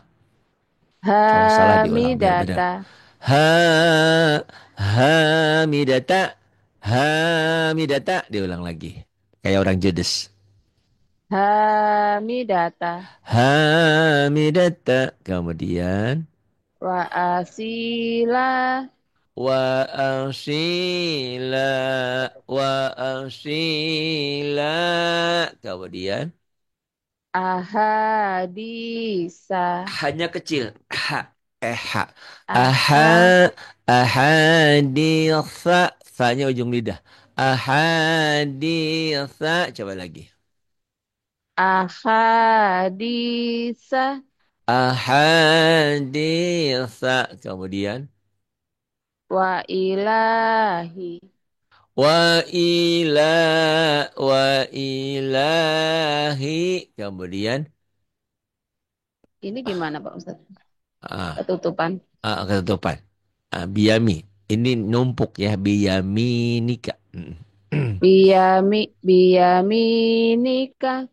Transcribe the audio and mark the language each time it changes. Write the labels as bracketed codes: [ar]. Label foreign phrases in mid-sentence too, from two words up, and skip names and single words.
[id] Kalau salah diulang biar benar. hamidata Ha Hamidata, Hamidata. Diulang lagi. Kayak orang judes. hamidata Hamidata. Kemudian [ar] وأصيلا وأصيلا، وأصيلا. [id] Kemudian ahadisa hanya kecil. Ha, ha. Aha, aha ahaditha. Fa-nya ujung lidah. Ahaditha. Coba lagi. ahadisa Ahaditha. Kemudian [ar] وإلهي و وإلهي. Kemudian [id] ini gimana Pak Ustadz ah, ketutupan ketutupan. Biyami. Ini numpuk ya. Biyaminika. biyaminika